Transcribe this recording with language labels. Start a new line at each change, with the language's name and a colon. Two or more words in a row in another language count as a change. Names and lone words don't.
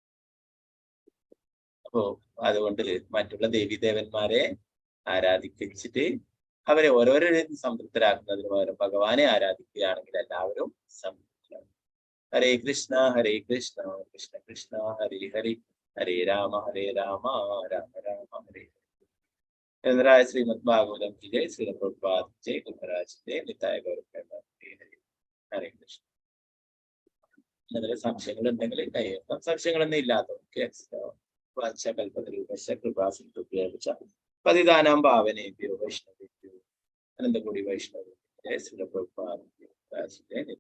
Malayalam: അപ്പോ അതുകൊണ്ട് മറ്റുള്ള ദേവീദേവന്മാരെ ആരാധിപ്പിച്ചിട്ട് അവരെ ഓരോരുത്തരും സംതൃപ്തരാക്കുന്നതിന് പകരം ഭഗവാനെ ആരാധിക്കുകയാണെങ്കിൽ എല്ലാവരും സംതൃപ്തരാണ്.
Sanskrit: ഹരേ കൃഷ്ണ കൃഷ്ണ കൃഷ്ണ ഹരേ ഹരി, ഹരേ രാമ രാമ രാമ ഹരേ. ചന്ദ്രായ ശ്രീമദ് ഭാഗവതം
Hindi: की जय, श्री प्रभुपाद जय, गुरुराज जय, निताय गौर
Sanskrit: ഹരേ കൃഷ്ണ.
Malayalam: അതിൽ സംശയങ്ങൾ ഉണ്ടെങ്കിൽ കയ്യേക്കാം. സംശയങ്ങളൊന്നും ഇല്ലാത്തവർക്ക്
Sanskrit: പതിദാനാം ഭാവനേഭ്യോ വൈഷ്ണവേഭ്യോ അനന്തകോടി വൈഷ്ണവ ജയ, ശ്രീ പ്രഭുപാദ ജയ.